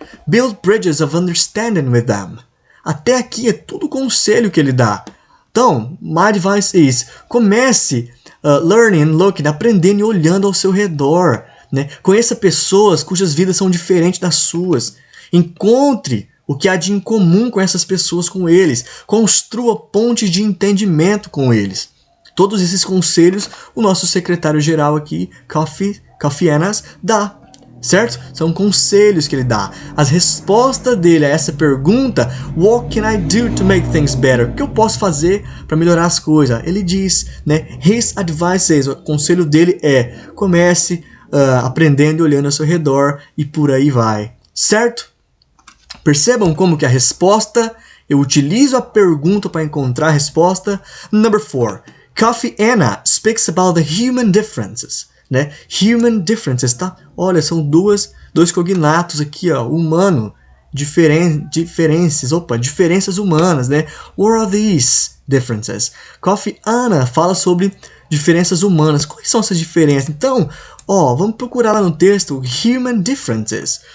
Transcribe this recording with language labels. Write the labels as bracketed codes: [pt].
[en] Build bridges of understanding with them. [pt] Até aqui é todo o conselho que ele dá. Então, [en] my advice is, [pt] comece [en] learning and looking, [pt] aprendendo e olhando ao seu redor. Né? Conheça pessoas cujas vidas são diferentes das suas. Encontre o que há de incomum com essas pessoas, com eles. Construa pontes de entendimento com eles. Todos esses conselhos o nosso secretário-geral aqui, Kofi Annas, dá. Certo? São conselhos que ele dá. As respostas dele a essa pergunta, [en] what can I do to make things better? [pt] O que eu posso fazer para melhorar as coisas? Ele diz, né? [en] His advice is, [pt] o conselho dele é, comece aprendendo e olhando ao seu redor e por aí vai. Certo? Percebam como que a resposta, eu utilizo a pergunta para encontrar a resposta. [en] Number 4. Kofi Anna speaks about the human differences. [pt] Né? [en] Human differences, [pt] tá? Olha, são dois cognatos aqui, ó, humano, diferenças humanas, né? [en] What are these differences? [pt] Kofi Anna fala sobre diferenças humanas. Quais são essas diferenças? Então, ó, vamos procurar lá no texto [en] human differences.